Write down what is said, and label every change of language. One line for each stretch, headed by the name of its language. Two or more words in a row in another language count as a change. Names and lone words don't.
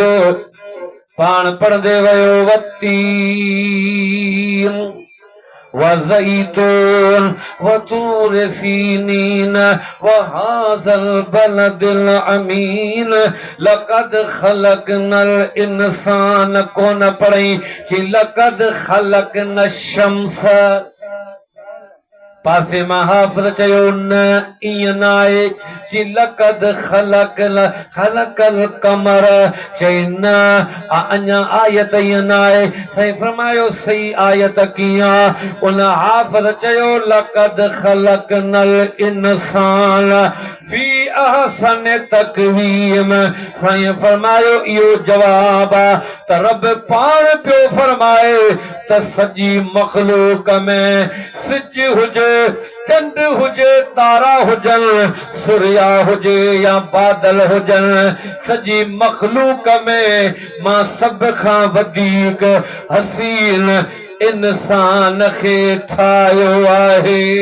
Sindhi: पाण पढ़ंदे वियो,
Arabic: والتين والزيتون وطور سينين وهذا البلد الأمين لقد خلقنا الإنسان.
Sindhi: कोन पढ़ई कि
Arabic: لقد خلقنا الشمس.
Sindhi: पासे मां हाफ़िज़ चयो, न ईअं न आहे कि
Arabic: لقد خلق القمر.
Sindhi: चई न, अञा आयत ईअं न आहे। साईं फरमायो, सही आयत कीअं? उन हाफ़िज़ चयो,
Arabic: لقد خلقنا الإنسان في أحسن تقويم.
Sindhi: साईं फरमायो, इहो जवाब आहे त रब पाण पियो फरमाए त सॼी मख़लूक में सिज हुजे, चंड हुजे, तारा हुजनि, सुरिया हुजे या बादल हुजन सजी मखलूक में मां सब खां वधीक हसीन इंसान खे ठाहियो आहे